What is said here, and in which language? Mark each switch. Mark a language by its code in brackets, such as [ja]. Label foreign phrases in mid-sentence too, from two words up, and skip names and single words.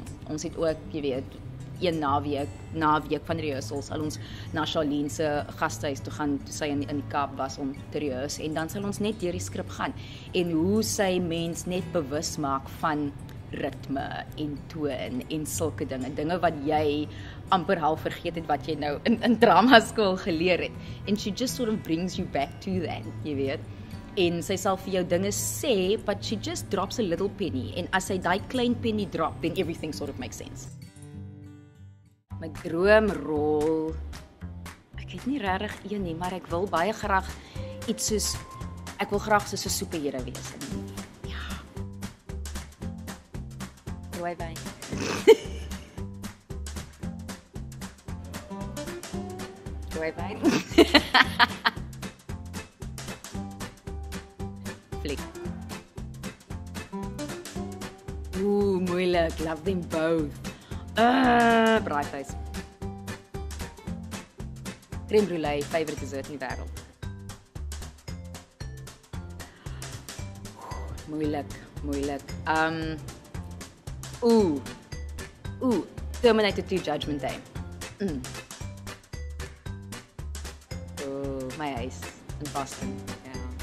[af] Ons het ook, jy weet, een naweek van rehearsals sal ons na Charlene se gastehuis toe gaan, toe sy in die Kaap was om te rehearse, en dan sal ons net deur die skrip gaan en hoe sy mens net bewus maak van ritme en toon en sulke dinge wat jy amper half vergeet het wat jy nou in dramaskool geleer het. [en] And she just sort of brings you back to that, [af] jy weet. En sy sal vir jou dinge sê, [en] but she just drops a little penny, [af] en as sy daai klein penny drop, [en] then everything sort of makes sense. [af] My droomrol, ek het nie regtig een nie, maar ek wil baie graag iets soos, ek wil graag soos 'n superheld wees. Ja. Rooi wyn. Rooi wyn. Fliek. Moeilik, [en] love them both. [af] Braaivleis. Crème brûlée, [en] favorite dessert [af] in die wêreld. Moeilik. Terminator 2 Judgment Day. My huis in Boston. Ja.